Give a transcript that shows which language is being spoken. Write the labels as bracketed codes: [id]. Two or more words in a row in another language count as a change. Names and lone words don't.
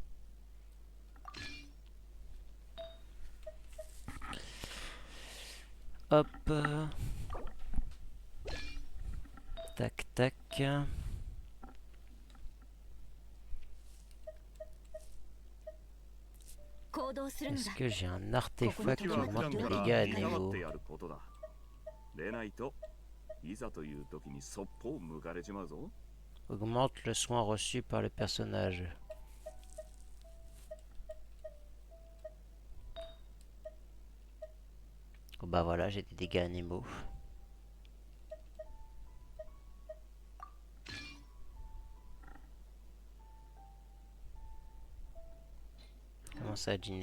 [fr] Hop. Tac, tac. Est-ce que j'ai un artefact qui augmente les dégâts animaux? [ja] でないといざという時にそっぽを向かれちまうぞ。 [fr] Augmente le soin reçu par le personnage. Oh bah voilà, j'ai des dégâts animaux. Comment ça, Ginny?